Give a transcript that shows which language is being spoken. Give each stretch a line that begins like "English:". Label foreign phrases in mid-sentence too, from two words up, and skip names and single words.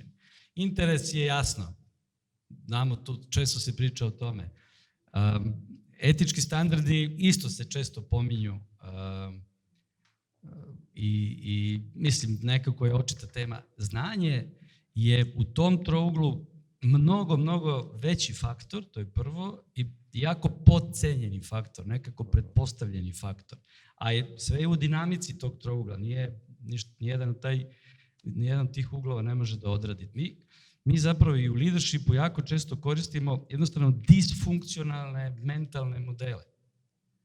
Serbian: Интерес е јасно. Знамо, често се прича о томе. Етички стандарди исто се често помињу и мислим некако е очита тема. Знање е у том троуглу mnogo veći faktor, to je prvo, i jako podcenjeni faktor, nekako pretpostavljeni faktor. A sve je u dinamici tog trougla, nijedan od tih uglova ne može da odradi. Mi zapravo i u leadershipu jako često koristimo jednostavno disfunkcionalne mentalne modele.